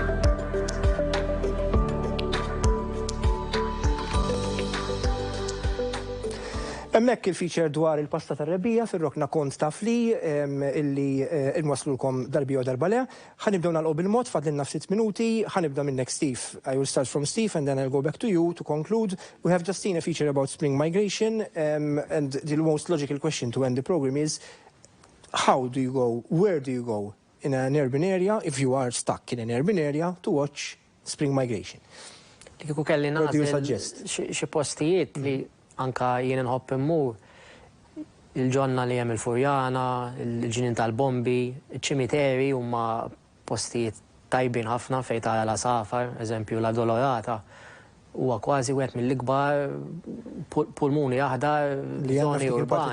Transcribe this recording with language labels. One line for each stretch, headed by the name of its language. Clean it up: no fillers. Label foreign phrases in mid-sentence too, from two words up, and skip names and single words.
Maltese: Hemmhekk il-feature dwar il-pasta tar-rebbija fir-rokna kont taf li illi nwaslulkom darbija u darba le. Ħanibdew nagħlqu bil-mod fadlilna ftit minuti, ħanibda minnek Steve.
English: I will start from Steve and then I'll go back to you to conclude. We have just seen a feature about spring migration and the most logical question to end the program is how do you go, where do you go in an urban area if you are stuck in an urban area to watch spring migration?
Maltese: Kieku kelli nagħżel xi postijiet li anka jien nħobb immur il-ġonna li hemm il-Furjana, il-ġinien tal-Bombi, iċ-ċimiteri huma postijiet tajbin ħafna fejn tara l-għasafar, eżempju la Dolorata, huwa kważi wieħed mill-ikbar pulmuni aħdar żoni urbani